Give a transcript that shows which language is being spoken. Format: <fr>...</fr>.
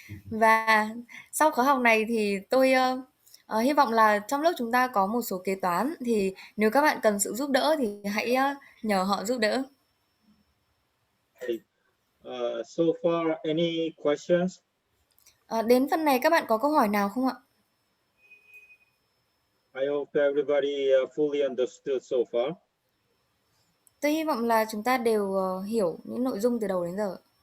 <vi>Và sau khóa học này thì tôi hy vọng là trong lớp chúng ta có một số kế toán, thì nếu các bạn cần sự giúp đỡ thì hãy nhờ họ giúp đỡ.</vi> <en>Okay. So far, any questions?</en> <vi>Đến phần này các bạn có câu hỏi nào không ạ?</vi> <en>I hope everybody fully understood so far.</en> <vi>Tôi hy vọng là chúng ta đều hiểu những nội dung từ đầu đến giờ.</vi>